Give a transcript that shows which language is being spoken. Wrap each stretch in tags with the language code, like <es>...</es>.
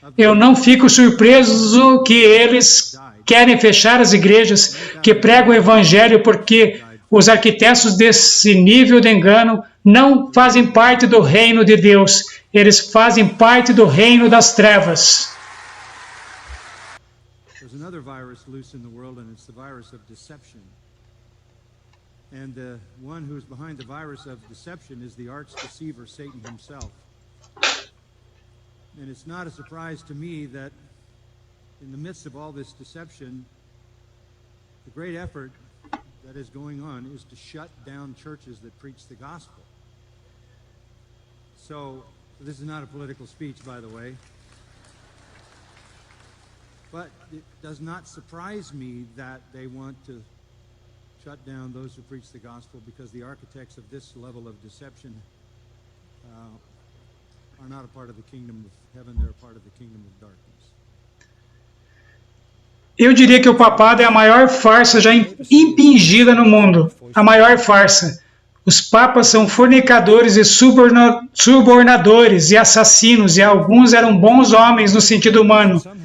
<pt>Eu não fico surpreso que eles querem fechar as igrejas que pregam o evangelho, porque os arquitetos desse nível de engano não fazem parte do reino de Deus. Eles fazem parte do reino das trevas.</pt> <en>There's another virus loose in the world, and it's the virus of deception. And the one who's behind the virus of deception is the arch deceiver, Satan himself. And it's not a surprise to me that in the midst of all this deception, the great effort that is going on is to shut down churches that preach the gospel. So this is not a political speech, by the way. But it does not surprise me that they want to shut down those who preach the gospel, because the architects of this level of deception are not a part of the kingdom of heaven, they're a part of the kingdom of darkness.</en> <pt>Eu diria que o papado é a maior farsa já impingida no mundo. A maior farsa. Os papas são fornicadores e subornadores e assassinos, e alguns eram bons homens no sentido humano.</pt>